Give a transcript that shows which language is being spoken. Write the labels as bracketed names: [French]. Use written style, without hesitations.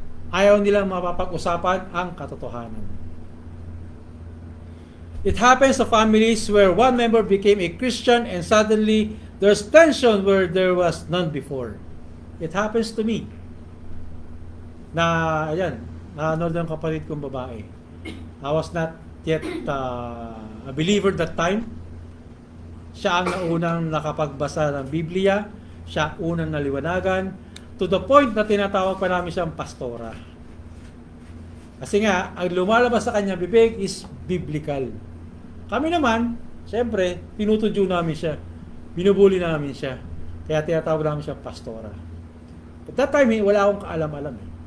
[Filipino] Ayaw nilang mapapag-usapan ang katotohanan. [English] It happens to families where one member became a Christian and suddenly there's tension where there was none before. It happens to me. [Filipino] Nanood ng kapatid kong babae. [English] I was not yet a believer that time. [Filipino] Siya ang naunang nakapagbasa ng Biblia. Siya unang naliwanagan. [English] To the point [Filipino] na tinatawag pa namin siyang pastora. Kasi nga, ang lumalabas sa kanya bibig [English] is biblical. [Filipino] Kami naman, siyempre, tinutudyo namin siya. Binubuli namin siya. Kaya tinatawag namin siya pastora. [English] At that time, [Filipino] wala akong kaalam-alam.